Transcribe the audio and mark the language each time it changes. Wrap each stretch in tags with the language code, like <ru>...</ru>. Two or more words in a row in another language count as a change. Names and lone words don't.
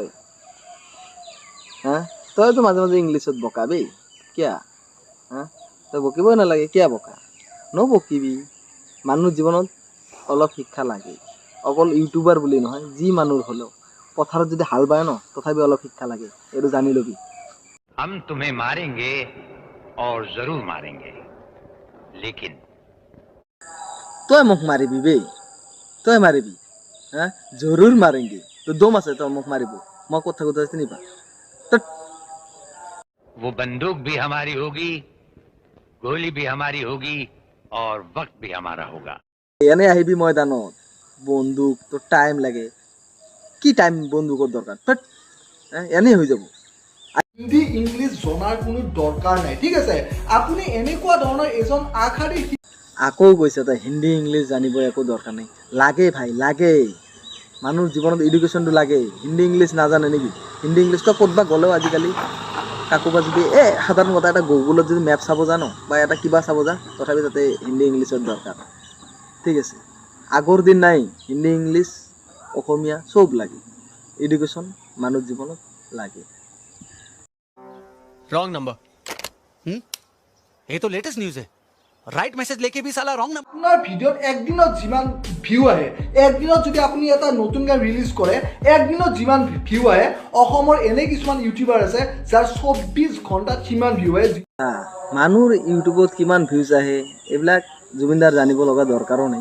<as>হা, তইতো মাজে মাজে ইংলিছত বকাবি, কিয়া? হা, তই বকিবই নালাগে, কিয়া বকা? নবকিবি। মানুহ জীৱনত অলপ শিক্ষা লাগে, অকল ইউটিউবাৰ বুলি নহয়, যি মানুহ হ'লেও পথাৰত যদি হাল বায় ন, তথাপি অলপ শিক্ষা লাগে, এইটো জানি ল'বি।</as> <hi>हम तुम्हें मारेंगे और जरूर मारेंगे, लेकिन</hi> <as>তই মোক মাৰিবি বে, তই মাৰিবি? হা,</as> <hi>ज़रूर मारेंगे।</hi> <as>তোৰ দম আছে তই মোক মাৰিব? মই ক'ত থাকোঁ তই চিনি পা?</as> <hi>वो बंदूक भी हमारी होगी, गोली भी हमारी होगी और वक्त भी हमारा होगा।</hi> <as>এনে আহিবি ময়দানত, বন্দুক তোৰ টাইম লাগে, কি টাইম বন্দুকৰ দৰকাৰ? এনেই হৈ যাব। হিন্দী ইংলিছ জনাৰ কোনো দৰকাৰ নাই, ঠিক আছে? আপুনি এনেকুৱা ধৰণৰ এজন আগশাৰীৰ আকৌ কৈছে তই হিন্দী ইংলিছ জানিব একো দৰকাৰ নাই। লাগে ভাই, লাগে। মানুহৰ জীৱনত এডুকেশ্যনটো লাগে। হিন্দী ইংলিছ নাজানে নেকি? হিন্দী ইংলিছটো ক'তবা গ'লেও আজিকালি কাকোবা যদি সাধাৰণ কথা এটা গুগলত যদি মেপ চাব জানো বা এটা কিবা চাব যা, তথাপি তাতে হিন্দী ইংলিছৰ দৰকাৰ, ঠিক আছে? আগৰ দিন নাই, হিন্দী ইংলিছ অসমীয়া চব লাগে। এডুকেশ্যন মানুহৰ জীৱনত লাগে।</as> <en>wrong number.</en> <hi>ये तो</hi> <en>latest news</en> <hi>है।</hi> <en>right message</en> <hi>लेके भी साला</hi> <en>wrong number.</en> <as>আপোনাৰ ভিডিঅ'ত একদিনত যিমান ভিউ আহে, একদিনত যদি আপুনি এটা নতুন গান ৰিলিজ কৰে, একদিনত যিমান ভিউ আহে, অসমৰ এনে কিছুমান ইউটিউবাৰ আছে যাৰ 24 ঘণ্টাত সিমান ভিউ আহে। মানুহৰ ইউটিউবত কিমান ভিউজ আহে এইবিলাক জুবিনদাৰ জানিব লগা দৰকাৰো নাই।</as>